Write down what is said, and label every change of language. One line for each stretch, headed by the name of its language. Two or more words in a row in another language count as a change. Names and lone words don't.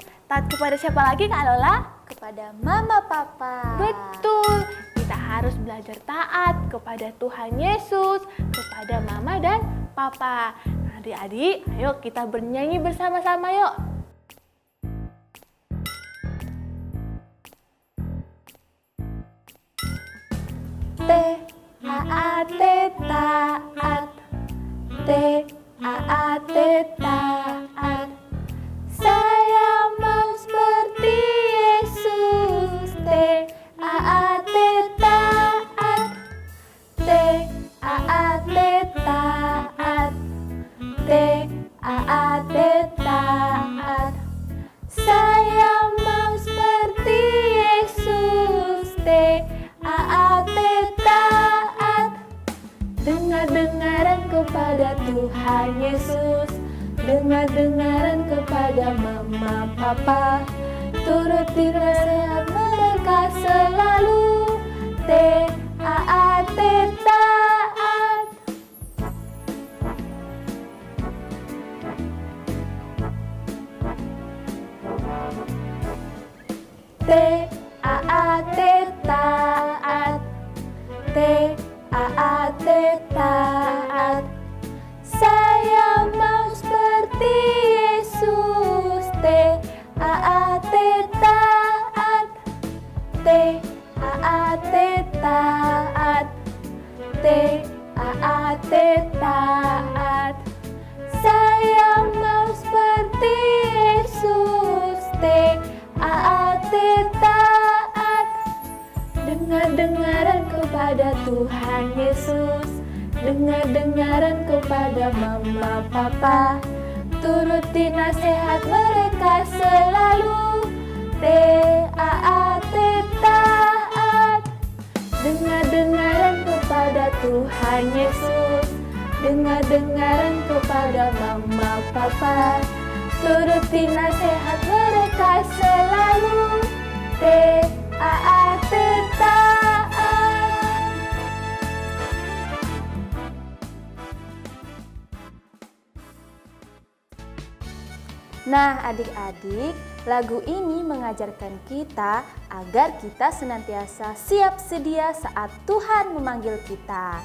Indonesian: Taat kepada siapa lagi Kak Lola? Kepada mama papa. Betul, kita harus belajar taat kepada Tuhan Yesus, kepada mama dan papa. Adik-adik, ayo kita bernyanyi bersama-sama yuk. T-A-A-T taat, T-A-A-T taat. Saya mau seperti Yesus. T-A-A-T taat, T-A-A-T taat, T-A-A-T taat. Saya mau seperti Yesus. T-A-A-T taat. Dengar-dengaran kepada Tuhan Yesus, dengar-dengaran kepada mama papa, turuti nasihat mereka selalu. T-A-A-T taat. T-A-A-T taat, T-A-A-T taat. Saya mau seperti Yesus. T-A-A-T taat, T-A-A-T taat, T-A-A-T taat. Saya mau seperti Yesus. T-A-A-T taat. Dengar-dengaran kepada Tuhan Yesus, dengar-dengaran kepada mama papa, turuti nasihat mereka selalu. T-A-A-T taat. Dengar-dengaran kepada Tuhan Yesus, dengar-dengaran kepada mama papa, turuti nasihat mereka selalu. T-A-A-T taat. Nah, adik-adik, lagu ini mengajarkan kita agar kita senantiasa siap sedia saat Tuhan memanggil kita.